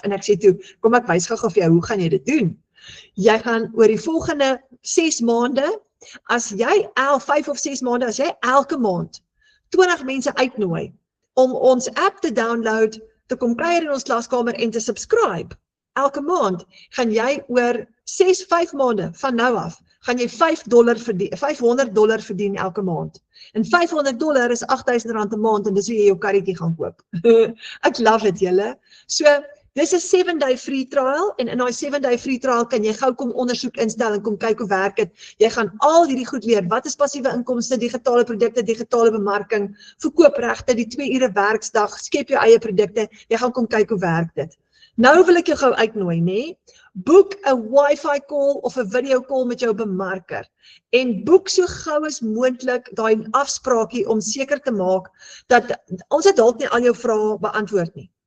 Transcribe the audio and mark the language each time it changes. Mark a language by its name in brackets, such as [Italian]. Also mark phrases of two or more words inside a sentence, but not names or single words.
[Afrikaans] En ek sê toe, kom ek wys gou vir jou, hoe gaan jy dit doen? Jy gaan oor die volgende 6 maande, as jy 5 of 6 maande, as jy elke maand 20 mense uitnooi om ons app te download, te kom kuier in ons klaskamer en te subscribe, elke maand, gaan jy oor 5 maande van nou af, gaan jy $500 verdien elke maand. En $500 is R8.000 'n maand en dis hoe jy jou karretjie gaan koop. Ek love dit julle. So, dis 'n [English] 7-day free trial [Afrikaans] en in daai [English] 7-day free trial [Afrikaans] kan jy gou kom ondersoek instel en kom kyk hoe werk dit. Jy gaan al hierdie goed leer. Wat is passiewe inkomste, digitale produkte, digitale bemarking, verkoopregte, die 2 ure werksdag, skep jou eie produkte. Jy gaan kom kyk hoe werk dit. Nou wil ek jou gou uitnooi, nê? Boek 'n [English] Wi-Fi call [Afrikaans] of 'n [English] video call [Afrikaans] met jou bemarker en boek so gou as moontlik daai afspraakie om seker te maak dat ons het dalk nie al jou vrae beantwoord nie.